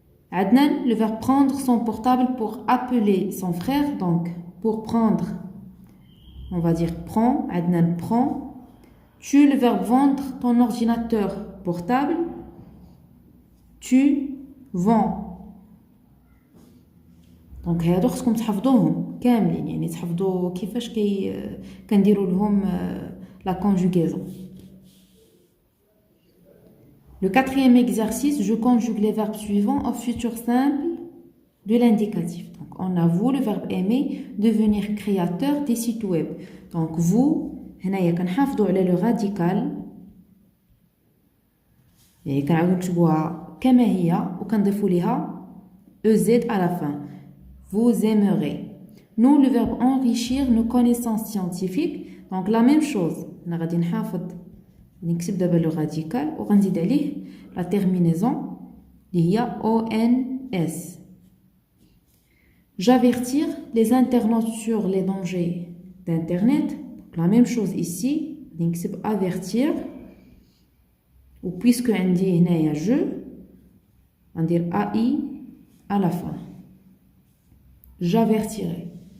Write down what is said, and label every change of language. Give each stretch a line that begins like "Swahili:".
French: Adnan, le verbe prendre son portable pour appeler son frère. Donc, pour prendre, on va dire prends. Adnan prend. Tu, le verbe vendre ton ordinateur portable. Tu vends.
Arabic: Donc, هادو خصكم تحفظوهم كاملين يعني تحفظوا كيفاش كنديروا لهم la conjugaison.
French: Le quatrième exercice, je conjugue les verbes suivants au futur simple de l'indicatif. Donc, on a vous, le verbe aimer, devenir créateur des sites web. Donc, vous,
Arabic: هنايا كنحافظوا على
French: le radical.
Arabic: يعني كنعاودو نكتبوها كما هي وكنضيفوا ليها EZ
French: à la fin. Vous aimerez. Nous, le verbe enrichir nos connaissances scientifiques. Donc, la même chose.
Arabic: On غادي نحافظ نكتب دابا لو راديكال وغنزيد عليه لا تيرمينيزون اللي هي ONS.
French: J'avertir les internautes sur les dangers d'internet. La même chose ici, donc c'est avertir. Ou puisque on dit
Arabic: هنايا
French: je, on dit AI à la fin. J'avertirai.